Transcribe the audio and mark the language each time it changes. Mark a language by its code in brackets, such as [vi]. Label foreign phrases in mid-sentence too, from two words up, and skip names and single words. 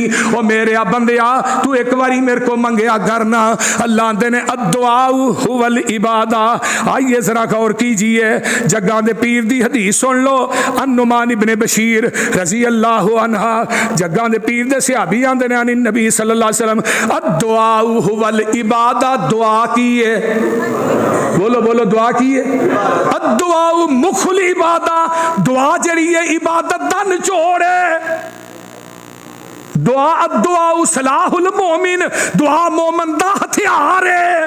[pa] او میرے بندیا تو اک باری میرے کو منگیا کرنا. اللہ آندے نے [ar] الدعاء هو العبادة. [pa] آئیے ذرا غور کیجیے، جگا دے پیر دی حدیث سن لو. [ar] النعمان ابن بشير رضي الله عنها, [pa] جگا دے پیر دے صحابی آندے نے [ar] النبي صلى الله عليه وسلم الدعاء هو العبادة, [pa] دعا کی ہے، بولو بولو دعا کی ہے. [ar] الدعاء مخ العبادة, [pa] دعا جڑی ہے عبادت دا نچوڑ ہے. दुआ [ar] الدعاء سلاح المؤمن, [pa] دعا مومن دا ہتھیار ہے.